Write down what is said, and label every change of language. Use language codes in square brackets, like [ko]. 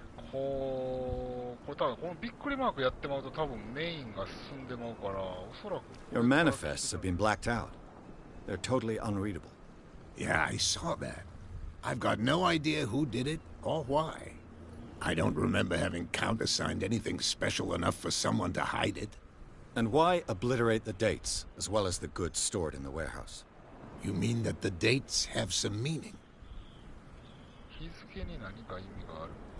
[ja] これ多分このびっくりマークやってまうと多分メインが進んでまうから、おそらく。 [en] Your manifests have been blacked out. They're totally unreadable. Yeah, I saw that. I've got no idea who did it or why. I don't remember having countersigned anything special enough for someone to hide it. And why obliterate the dates as well as the goods stored in the warehouse? You mean that the dates have some meaning? [ja] 日付に何か意味がある。